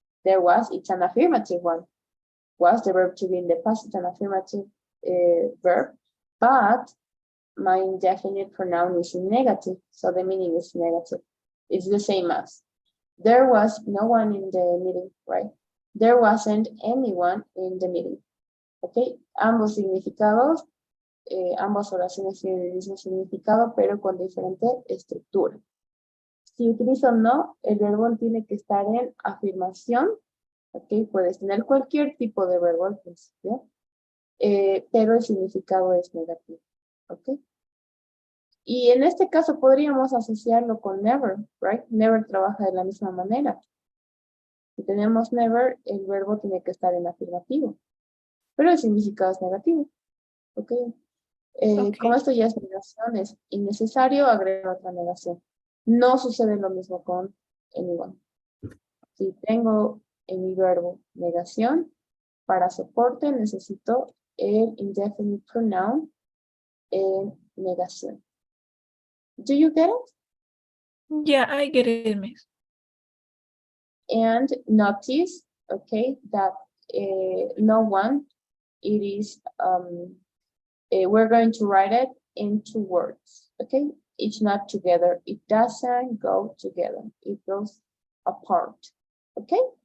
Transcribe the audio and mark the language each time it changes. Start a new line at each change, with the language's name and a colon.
English: There was, it's an affirmative one. Was the verb to be in the past, it's an affirmative verb, but my indefinite pronoun is negative, so the meaning is negative. It's the same as, there was no one in the meeting, right? There wasn't anyone in the meeting.
Spanish: Okay, ambos significados, ambas oraciones tienen el mismo significado, pero con diferente estructura. Si utilizo no, el verbo tiene que estar en afirmación. Ok, puedes tener cualquier tipo de verbo al principio, pero el significado es negativo. Ok. Y en este caso podríamos asociarlo con never, right? Never trabaja de la misma manera. Si tenemos never, el verbo tiene que estar en afirmativo, pero el significado es negativo. Ok. Como esto ya es negación, es innecesario agregar otra negación. No sucede lo mismo con anyone. Si tengo en mi verbo negación, para soporte necesito el indefinite pronoun en negación.
English: Do you get it? Yeah, I get it, Miss. And notice, okay, that no one, it is, we're going to write it in 2 words, okay? It's not together. It doesn't go together. It goes apart, okay?